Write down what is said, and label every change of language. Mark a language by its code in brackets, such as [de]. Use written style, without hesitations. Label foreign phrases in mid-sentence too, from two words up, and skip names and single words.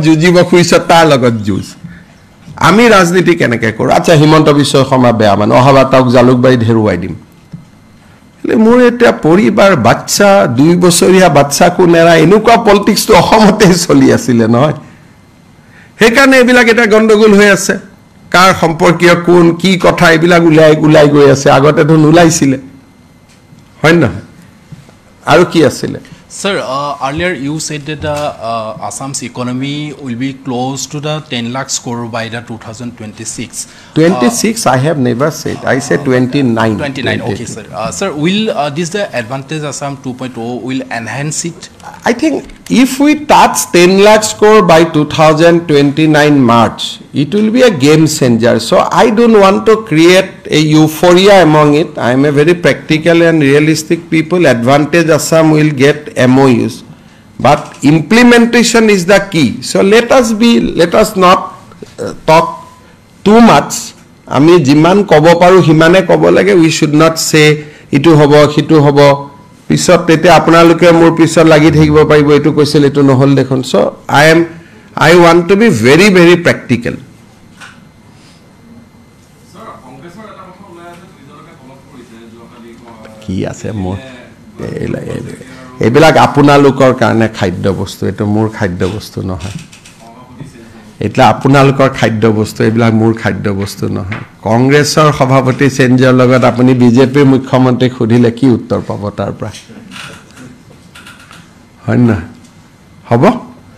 [as] যুঁজিব খুজিছ তাৰ লগত যুঁজ আমি ৰাজনীতি কেনেকৈ কৰোঁ আচ্ছা হিমন্ত বিশ্ব শৰ্মা বেয়া মানে অহাবাৰ তেওঁক জালুকবাৰীত হেৰুৱাই দিম মোৰ এতিয়া পৰিবাৰ বাচ্চা 2 বছৰীয়া বাচ্চাকো নেৰা এনেকুৱা পলিটিক্সটো অসমতে চলি আছিলে নহয় সেইকাৰণে এইবিলাক এটা গণ্ডগোল হৈ আছে কাৰ সম্পৰ্কীয় কোন কি কথা এইবিলাক ওলাই গৈ আছে আগতেতো নোলাইছিলে হয় নহয় আৰু কি আছিলে [en] Sir, earlier you said that Assam's economy will be close to the 10 lakh crore by the 2026. 26, I have never said. I said 29. 29, okay, sir. Sir, will this the advantage Assam 2.0 will enhance it? I think if we touch 10 lakh crore by 2029 March, it will be a game changer. So I don't want to create a euphoria among it. I am a very practical and realistic people. Advantage Assam will get MOUs, but implementation is the key. So let us not talk too much. [as] আমি যিমান ক'ব পাৰো হিমানে ক'ব লাগে [en] we should not say [as] ইটো হ'ব হিটো হ'ব পিছত তেতিয়া আপোনালোকে মোৰ পিছত লাগি থাকিব পাৰিব এটো কৈছিল এটো নহল দেখোন [en] so I want to be very very practical [as] কি আছে মোৰ এইবিলাক আপোনালোকৰ কাৰণে খাদ্য বস্তু এইটো মোৰ খাদ্য বস্তু নহয় এটা আপোনালোকৰ খাদ্য বস্তু এইবিলাক মোৰ খাদ্য বস্তু নহয় কংগ্ৰেছৰ সভাপতি চেঞ্জৰ লগত আপুনি বিজেপিৰ মুখ্যমন্ত্ৰীক খুদিলে কি উত্তৰ পাব তাৰ পৰা হয় না হ'ব